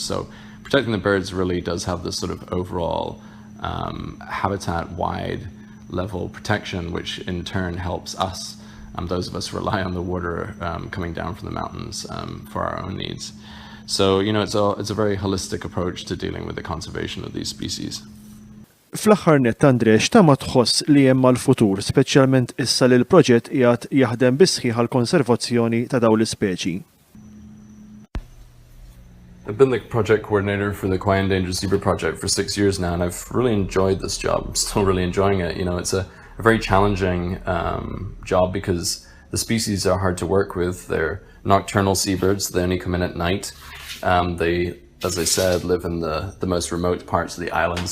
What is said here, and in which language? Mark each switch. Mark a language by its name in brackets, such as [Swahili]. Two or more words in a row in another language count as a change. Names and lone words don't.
[English] So protecting the birds really does have this sort of overall habitat-wide level protection, which in turn helps us, those of us who rely on the water coming down from the mountains for our own needs. So, it's a very holistic approach to dealing with the conservation of these species. [Maltese] Fl-aħħar nett, Andre, x'tama tħoss li hemm mal-futur, speċjalment issa li l-proġett qiegħed jaħdem bis-sħiħ għall-konservazzjoni ta' dawn l-ispeċi? [English] I've been the project coordinator for the Kauai Endangered Seabird Project for 6 years now, and I've really enjoyed this job. I'm still really enjoying it. It's a very challenging job because the species are hard to work with. They're nocturnal seabirds. They only come in at night. They, as I said, live in the most remote parts of the island.